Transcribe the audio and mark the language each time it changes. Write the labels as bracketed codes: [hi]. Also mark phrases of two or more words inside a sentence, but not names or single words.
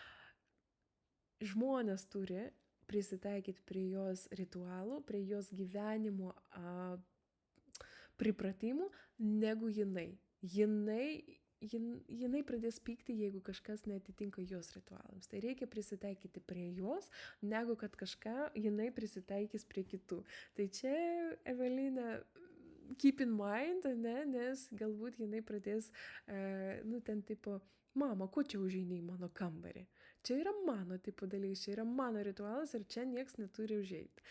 [lt] Žmonės turi prisitaikyti prie jos ritualų, prie jos gyvenimo pripratimų, negu jinai. Jinai pradės pykti, jeigu kažkas neatitinka jos ritualams. Tai reikia prisitaikyti prie jos, negu kad kažką jinai prisitaikys prie kitų. Tai čia, Evelina, [en] keep in mind, [lt] nes galbūt jinai pradės, ten tipo, mama, ko čia užeini į mano kambarį? Čia yra mano tipo dalykas, čia yra mano ritualas ir čia nieks neturi užeiti.